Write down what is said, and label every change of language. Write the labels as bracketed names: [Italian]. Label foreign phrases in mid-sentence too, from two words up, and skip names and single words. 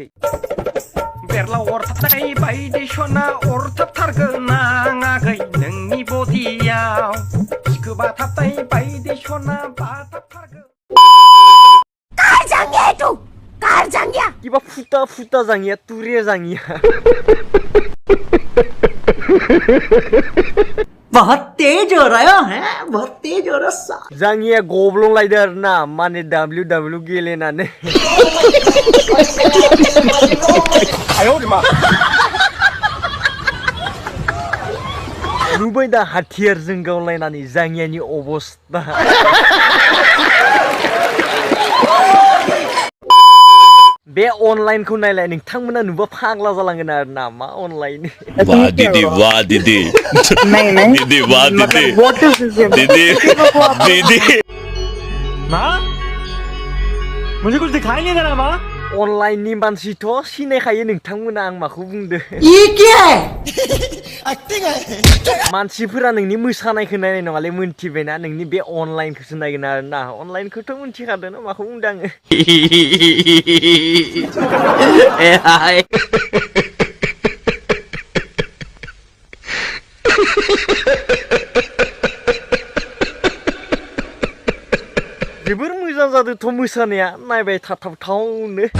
[Bodo] बेरला अरथाबनाय बायदि सना अरथाबथारगोन आङाखै नोंनि बडियाव सिखोबा थाबनाय बायदि सना बाथाबथारगोन कार जांगिया किबा फुटा फुटा जांगिया तुरे जांगिया [Hindi] बहुत तेज हो रहा है बहुत तेज हो रहा [Bodo] जांगिया गब्लं लायदो आरोना माने WW गेलेनानै नुबाय दा हाथियारजों गावलायनानै जांगियानि अबस्था बे अनलाइन को नायलाय नोंथांमोना नुबा फाग्ला जालांगोन आरोना मा अनलाइन [Hindi] वाह दीदी नहीं दीदी वाह दीदी [English] what is this [Hindi] दीदी दीदी माँ मुझे कुछ दिखाई नहीं दे रहा माँ [Bodo] अनलाइन नि मानसिथ' सिनायखायो नोंथांमोना आं माखौ बुंदो [Hindi] ये क्या है [Bodo] मानसिफोरा नोंनि मोसानायखौ नायनाय नङालै मोनथिबायना नोंनि बे अनलाइनखौसो नायगोन आरोना अनलाइनखौथ' मोनथिखादों ना माखौ बुंदों आङो जोबोर मोजां जादोंथ' मोसानाया नायबाय थाथावथावनो